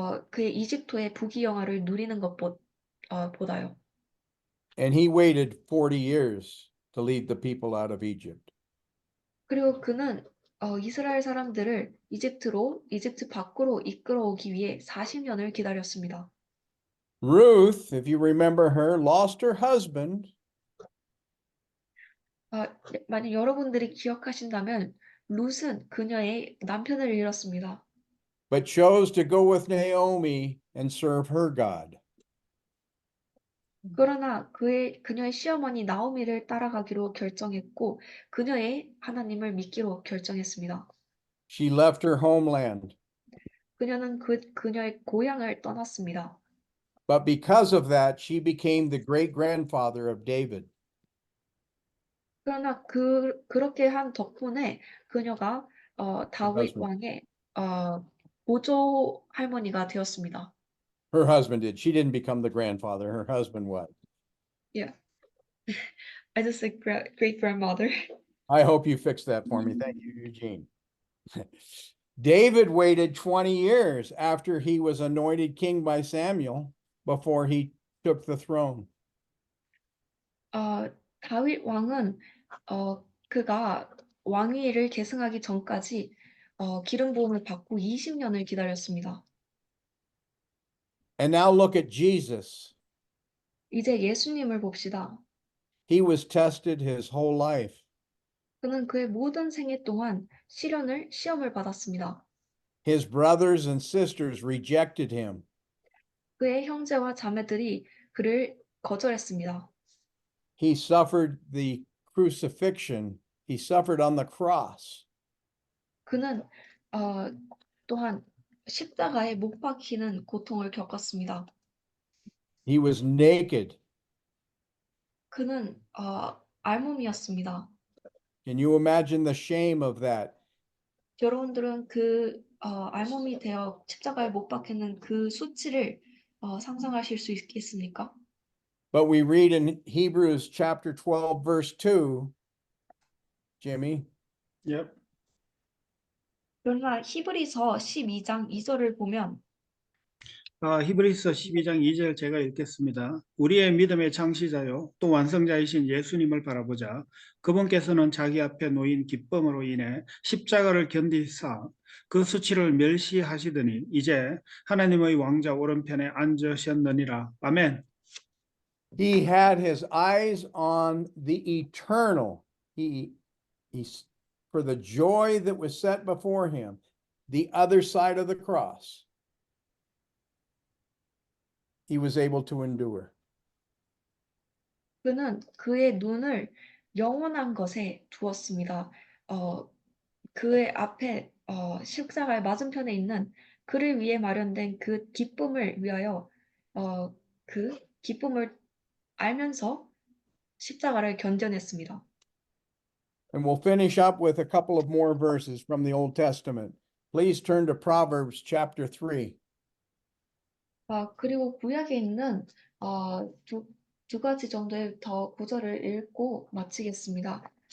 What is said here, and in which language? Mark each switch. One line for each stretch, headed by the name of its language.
Korean: 그의 이집트의 부귀영화를 누리는 보다요.
English: And he waited 40 years to lead the people out of Egypt.
Korean: 그리고 그는 이스라엘 사람들을 이집트 밖으로 이끌어오기 위해 40년을 기다렸습니다.
English: Ruth, if you remember her, lost her husband,
Korean: 만약 여러분들이 기억하신다면 룻은 그녀의 남편을 잃었습니다.
English: but chose to go with Naomi and serve her God.
Korean: 그러나 그녀의 시어머니 나오미를 따라가기로 결정했고 그녀의 하나님을 믿기로 결정했습니다.
English: She left her homeland.
Korean: 그녀는 그녀의 고향을 떠났습니다.
English: But because of that, she became the great-grandfather of David.
Korean: 그러나 그렇게 한 덕분에 그녀가 다윗
English: husband.
Korean: 왕의 보조 할머니가 되었습니다.
English: Her husband did. She didn't become the grandfather. Her husband was. Yeah. I just said great grandmother. I hope you fixed that for me. Thank you, Eugene. David waited 20 years after he was anointed king by Samuel before he took the throne.
Korean: 다윗 왕은 그가 왕위를 계승하기 전까지 기름 부음을 받고 20년을 기다렸습니다.
English: And now look at Jesus.
Korean: 이제 예수님을 봅시다.
English: He was tested his whole life.
Korean: 그는 그의 모든 생애 동안 시험을 받았습니다.
English: His brothers and sisters rejected him.
Korean: 그의 형제와 자매들이 그를 거절했습니다.
English: He suffered the crucifixion. He suffered on the cross.
Korean: 그는 또한 십자가에 못 박히는 고통을 겪었습니다.
English: He was naked.
Korean: 그는 알몸이었습니다.
English: Can you imagine the shame of that?
Korean: 여러분들은 그 알몸이 되어 십자가에 못 박히는 그 수치를 상상하실 수 있겠습니까?
English: But we read in Hebrews chapter 12, verse 2, Jimmy, Yep.
Korean: 그러나 히브리서 12장 2절을 보면 히브리서 12장 2절 제가 읽겠습니다. 우리의 믿음의 창시자요 또 완성자이신 예수님을 바라보자. 그분께서는 자기 앞에 놓인 기쁨으로 인해 십자가를 견디사 그 수치를 멸시하시더니 이제 하나님의 왕자 오른편에 앉으셨느니라. 아멘.
English: he had his eyes on the eternal. For the joy that was set before him, the other side of the cross, he was able to endure.
Korean: 그는 그의 눈을 영원한 것에 두었습니다. 그의 앞에 십자가의 맞은편에 있는 그를 위해 마련된 그 기쁨을 위하여 그 기쁨을 알면서 십자가를 견뎌냈습니다.
English: And we'll finish up with a couple of more verses from the Old Testament. Please turn to Proverbs chapter 3.
Korean: 그리고 구약에 있는 두 가지 정도의 더 구절을 읽고 마치겠습니다.